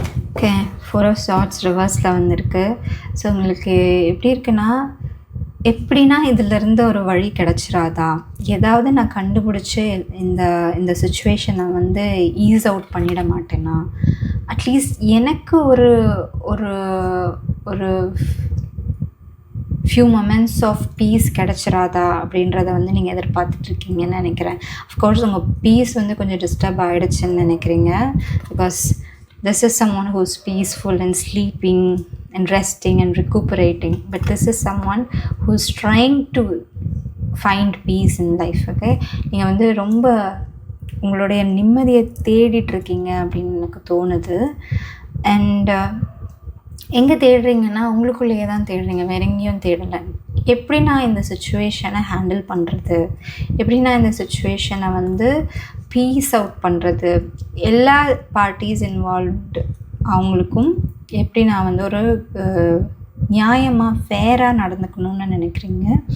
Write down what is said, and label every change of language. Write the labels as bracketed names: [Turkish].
[Tamil] Okay, 4 of Swords ரிவர்ஸில் வந்திருக்கு. So உங்களுக்கு எப்படி இருக்குன்னா, எப்படின்னா இதிலேருந்து ஒரு வழி கிடச்சிராதா, ஏதாவது நான் கண்டுபிடிச்சி இந்த சுச்சுவேஷனை வந்து ஈஸ் அவுட் பண்ணிட மாட்டேன்னா, அட்லீஸ்ட் எனக்கு ஒரு ஒரு ஒரு [English] few moments of peace [Tamil] கிடச்சிராதா அப்படின்றத வந்து நீங்கள் எதிர்பார்த்துட்ருக்கீங்கன்னு நினைக்கிறேன். அஃப்கோர்ஸ் உங்கள் பீஸ் வந்து கொஞ்சம் டிஸ்டர்ப் ஆகிடுச்சுன்னு நினைக்கிறீங்க. [English] Because this is someone who's peaceful and sleeping and resting and recuperating, but this is someone who's trying to find peace in life. [Tamil] Okay, நீங்கள் வந்து ரொம்ப உங்களுடைய நிம்மதியை தேடிட்டுருக்கீங்க அப்படின்னு எனக்கு தோணுது. அண்ட் எங்கே தேடுறீங்கன்னா, உங்களுக்குள்ளேயே தான் தேடுறீங்க, வேற எங்கேயும் தேடலை. எப்படி நான் இந்த சுச்சுவேஷனை ஹேண்டில் பண்ணுறது, எப்படி நான் இந்த சுச்சுவேஷனை வந்து பீஸ் அவுட் பண்ணுறது, எல்லா பார்ட்டிஸ் இன்வால்வ்டு அவங்களுக்கும் எப்படி நான் வந்து ஒரு நியாயமாக ஃபேராக நடந்துக்கணும்னு நினைக்கிறீங்க.